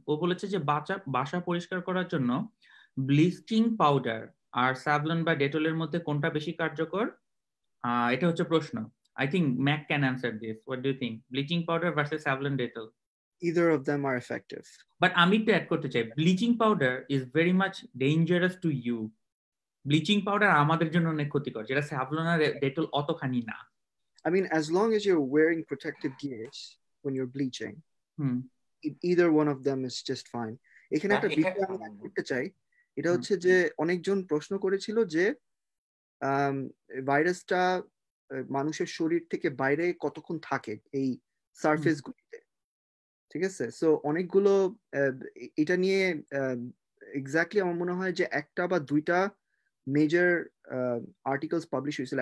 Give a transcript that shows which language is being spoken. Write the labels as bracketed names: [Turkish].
[Bangla] ও বলেছে যে বাসা পরিষ্কার করার জন্য ব্লিচিং পাউডার আর স্যাভলন বা ডেটলের মধ্যে কোনটা বেশি কার্যকর? এটা হচ্ছে প্রশ্ন। [English] I think Mac can answer this. What do you think? Bleaching powder versus Savlon Dettol. Either of them are effective. But [Bangla] আমি একটু অ্যাড করতে চাই, [English] bleaching powder is very much dangerous to you. [Bangla] Bleaching powder আমাদের জন্য অনেক ক্ষতিকর, যেটা Savlon আর Dettol অতখানি না। [English] I mean, as long as you're wearing protective gears when you're bleaching, either one of them is just fine. [Bangla] এখানে একটা বিষয় আমি অ্যাড করতে চাই, এটা হচ্ছে যে অনেকজন প্রশ্ন করেছিল যে ভাইরাসটা মানুষের শরীর থেকে বাইরে কতক্ষণ থাকে এই সারফেস গুলিতে, ঠিক আছে? সো অনেকগুলো এটা নিয়ে এক্স্যাক্টলি আমার মনে হয় যে একটা বা দুইটা মেজর আর্টিকেলস পাবলিশ হয়েছিল।